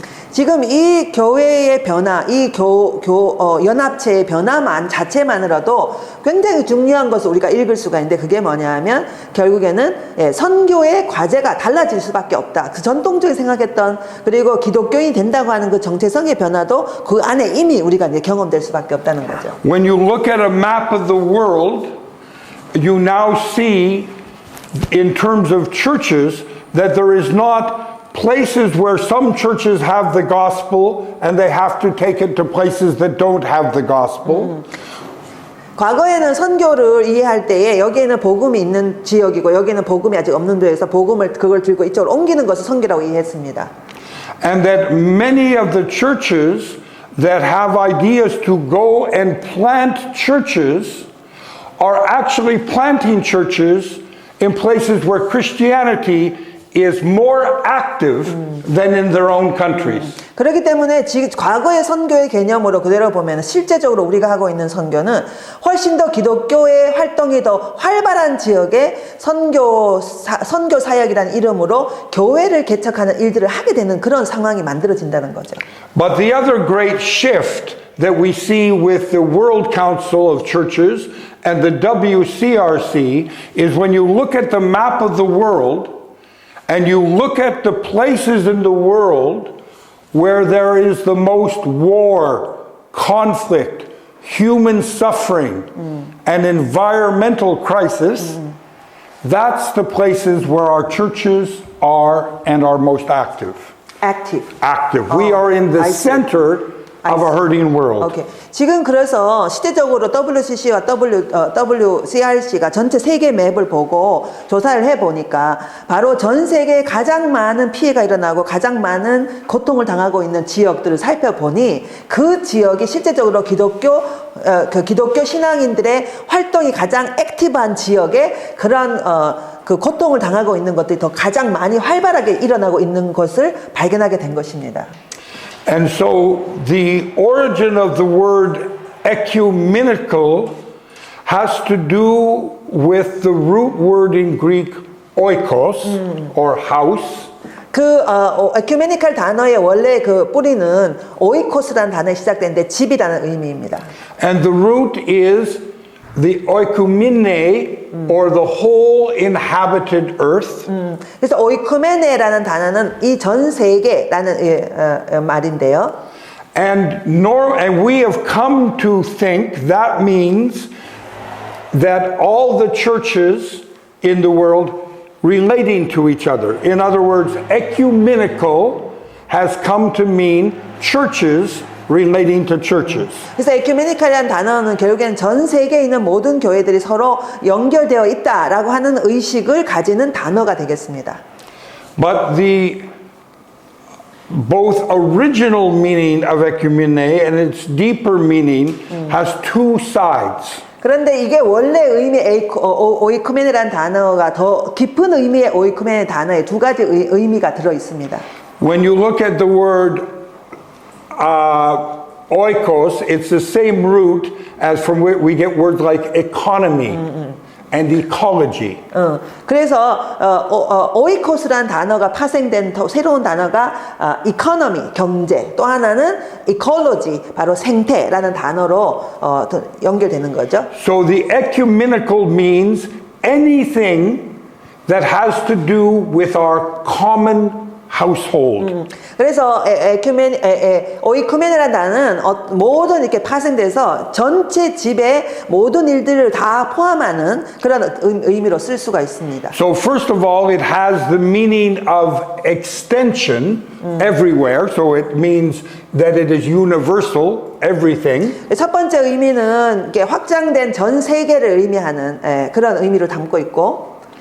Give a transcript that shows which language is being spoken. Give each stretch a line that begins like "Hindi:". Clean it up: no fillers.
Korean: 지금 이 교회의 변화, 이 연합체의 변화만 자체만으로도 굉장히 중요한 것을 우리가 읽을 수가 있는데 그게 뭐냐면 결국에는 선교의 과제가 달라질 수밖에 없다. 그 전통적인 생각했던 그리고 기독교인이 된다고 하는 그 정체성의 변화도 그 안에 이미 우리가 이제 경험될 수밖에 없다는 거죠.
English: When you look at a map of the world, you now see in terms of churches that there is not places where some churches have the gospel and they have to take it to places that don't have the gospel.
Korean: 과거에는 선교를 이해할 때에 여기에는 복음이 있는 지역이고 여기는 복음이 아직 없는 데에서 그걸 들고 이쪽으로 옮기는 것을 선교라고 이해했습니다.
English: And that many of the churches that have ideas to go and plant churches are actually planting churches in places where Christianity is more active than in their own countries.
Korean: 그렇기 때문에 과거의 선교의 개념으로 그대로 보면 실제적으로 우리가 하고 있는 선교는 훨씬 더 기독교의 활동이 더 활발한 지역에 선교 사역이라는 이름으로 교회를 개척하는 일들을 하게 되는 그런 상황이 만들어진다는 거죠.
English: But the other great shift that we see with the World Council of Churches and the WCRC is when you look at the map of the world and you look at the places in the world where there is the most war, conflict, human suffering, and environmental crisis, that's the places where our churches are and are most active. Active. We are in the center of a hurting world.
Korean: 오케이. 지금 그래서 시대적으로 WCC와 WCRC가 전체 세계 맵을 보고 조사를 해보니까 바로 전 세계에 가장 많은 피해가 일어나고 가장 많은 고통을 당하고 있는 지역들을 살펴보니 그 지역이 실제적으로 기독교 신앙인들의 활동이 가장 액티브한 지역에 그런 그 고통을 당하고 있는 것들이 더 가장 많이 활발하게 일어나고 있는 것을 발견하게 된 것입니다.
English: And so the origin of the word ecumenical has to do with the root word in Greek oikos or house.
Korean: 에큐메니컬 단어의 원래 그 뿌리는 오이코스라는 단어에 시작되는데 집이라는 의미입니다.
English: And the root is the oikumene or the whole inhabited earth.
Korean: 그래서 오이쿠메네라는 단어는 이 전 세계라는 말인데요.
English: And we have come to think that means that all the churches in the world relating to each other. In other words, ecumenical has come to mean churches relating to churches.
Korean: 그래서 에큐메니칼이라는 단어는 결국엔 전 세계에 있는 모든 교회들이 서로 연결되어 있다라고 하는 의식을 가지는 단어가 되겠습니다.
English: But the both original meaning of ecumene and its deeper meaning has two sides.
Korean: 그런데 이게 원래 의미 오이쿠멘이라는 단어가 더 깊은 의미의 오이쿠멘 단어에 두 가지 의미가 들어 있습니다.
English: When you look at the word oikos, it's the same root as from where we get words like economy and ecology.
Korean: 그래서 오이코스라는 단어가 파생된 새로운 단어가 economy, 경제, 또 하나는 ecology, 바로 생태라는 단어로 연결되는 거죠.
English: So the ecumenical means anything that has to do with our common household.
Korean: 그래서 오이쿠멘이라는 단어는 모든 이렇게 파생돼서 전체 집의 모든 일들을 다 포함하는 그런 의미로 쓸 수가 있습니다.
English: So first of all, it has the meaning of extension everywhere. So it means that it is universal, everything.
Korean: 첫 번째 의미는 이렇게 확장된 전 세계를 의미하는 그런 의미를 담고 있고,